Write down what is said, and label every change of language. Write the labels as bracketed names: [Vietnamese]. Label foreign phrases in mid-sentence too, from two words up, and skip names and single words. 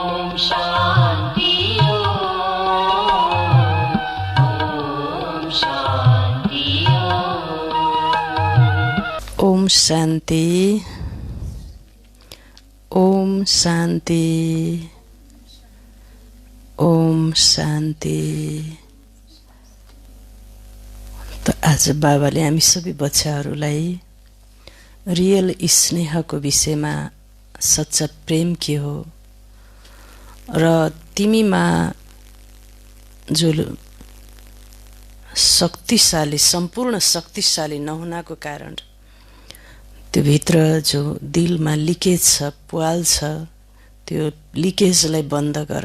[Nepali] शान्ति ओम शान्ति ओम शान्ति ओम शान्ति ओम शान्ति। त आज बाबाले हामी सबै बच्चाहरूलाई रियल स्नेहको विषयमा सच्चा प्रेम के हो र तिमीमा जो शक्तिशाली सम्पूर्ण शक्तिशाली नहुनाको कारण त्यो भित्र जो दिलमा लिकेज छ, पुवाल छ, त्यो लिकेजलाई बन्द गर।